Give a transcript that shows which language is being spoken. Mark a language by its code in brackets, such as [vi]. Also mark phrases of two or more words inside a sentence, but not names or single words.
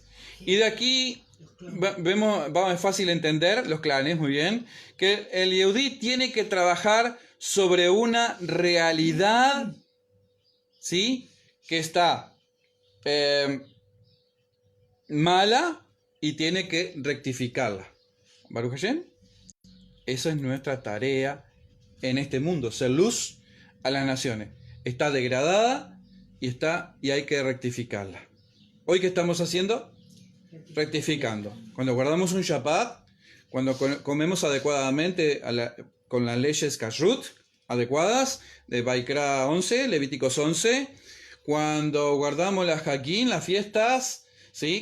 [es] Y de aquí es fácil entender, los clanes, muy bien, que el Yehudí tiene que trabajar sobre una realidad, ¿sí? Que está mala y tiene que rectificarla. Baruch Hashem, eso es nuestra tarea en este mundo, ser luz a las naciones. Está degradada y hay que rectificarla. ¿Hoy qué estamos haciendo? Rectificando. Cuando guardamos un Shabbat, cuando comemos adecuadamente con las leyes Kashrut adecuadas, de Vaikra 11, Levíticos 11, cuando guardamos las Hagim, las fiestas, ¿sí?